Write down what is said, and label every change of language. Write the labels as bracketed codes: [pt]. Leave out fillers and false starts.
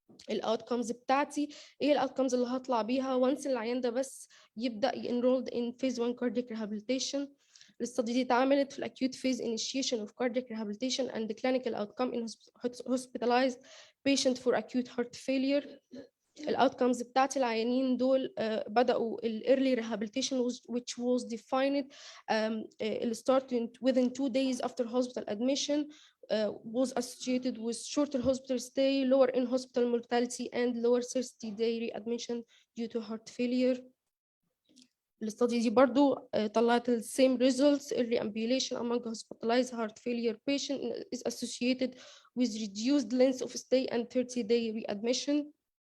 [ar] الاوتكمز بتاعتي ايه الاوتكمز اللي هطلع بيها وانس العيان ده بس يبدا [en] enrolled in phase 1 cardiac rehabilitation. [ar] الاستادي دي اتعملت في الاكيوت فيز [en] initiation of cardiac rehabilitation and the clinical outcome in hospitalized patient for acute heart failure. [ar] الاوتكمز بتاعت العيانين دول بدأوا [en] early rehabilitation which was defined starting within 2 days after hospital admission, was associated with shorter hospital stay, lower in-hospital mortality, and lower 30-day readmission due to heart failure. [ar] الاستادي دي برضو طلعت ال [en] same results. Early ambulation among hospitalized heart failure patient is associated with reduced length of stay and 30-day readmission.